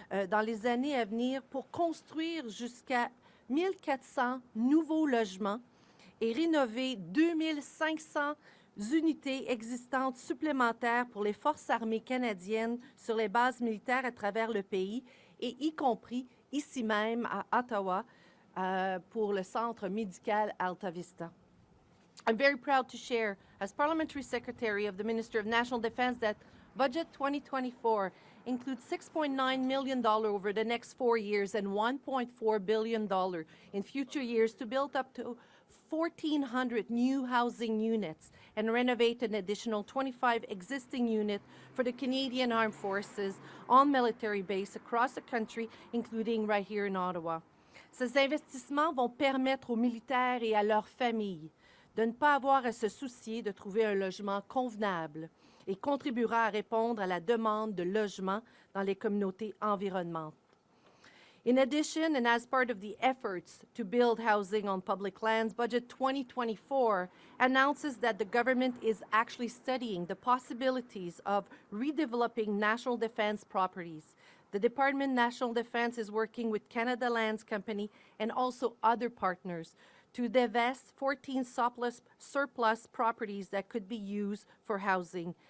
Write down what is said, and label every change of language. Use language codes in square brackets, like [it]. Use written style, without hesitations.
[fr] dans les années à venir pour construire jusqu'à 1400 nouveaux logements et rénover 2500 unités existantes supplémentaires pour les forces armées canadiennes sur les bases militaires à travers le pays et y compris ici même à Ottawa pour le centre médical Alta Vista. [en] I'm very proud to share, as Parliamentary Secretary of the Minister of National Defense, that Budget 2024 includes $6.9 million over the next 4 years and $1.4 billion in future years to build up to 1,400 new housing units and renovate an additional 25 existing units for the Canadian Armed Forces on military base across the country, including right here in Ottawa. [fr] Ces investissements vont permettre aux militaires et à leurs familles de ne pas avoir à se soucier de trouver un logement convenable et contribuera à répondre à la demande de logement dans les communautés environnantes. [en] In addition, and as part of the efforts to build housing on public lands, Budget 2024 announces that the government is actually studying the possibilities of redeveloping national defense properties. The Department of National Defense is working with Canada Lands Company and also other partners to divest 14 surplus properties that could be used for housing.